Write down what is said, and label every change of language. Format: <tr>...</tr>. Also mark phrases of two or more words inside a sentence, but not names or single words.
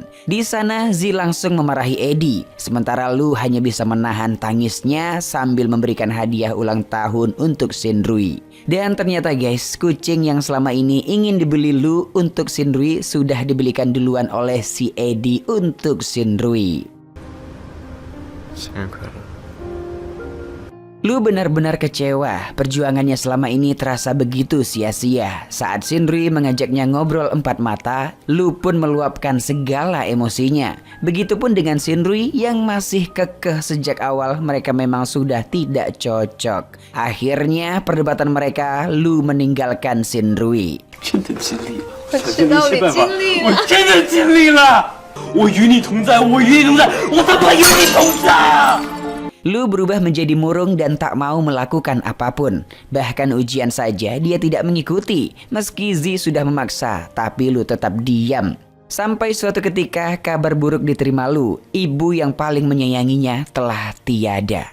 <id>Di sana Z langsung memarahi Eddie, sementara Lu hanya bisa menahan tangisnya sambil memberikan hadiah ulang tahun untuk Shinrui. Dan ternyata guys, kucing yang selama ini ingin dibeli Lu untuk Shinrui sudah dibelikan duluan oleh si Eddie untuk Shinrui.</id> <zh>生日快乐！</zh> <id>Lu benar-benar kecewa. Perjuangannya selama ini terasa begitu sia-sia. Saat Shinrui mengajaknya ngobrol empat mata, Lu pun meluapkan segala emosinya. Begitupun dengan Shinrui yang masih kekeh sejak awal mereka memang sudah tidak cocok. Akhirnya perdebatan mereka, Lu meninggalkan Shinrui.</id> <zh>真的尽力了，我知道你尽力了我真的尽力了，我与你同在，我与你同在，我他妈与你同在啊！</zh> <id>Lu berubah menjadi murung dan tak mau melakukan apapun. Bahkan ujian saja dia tidak mengikuti. Meski Z sudah memaksa, tapi Lu tetap diam. Sampai suatu ketika kabar buruk diterima Lu. Ibu yang paling menyayanginya telah tiada.</id>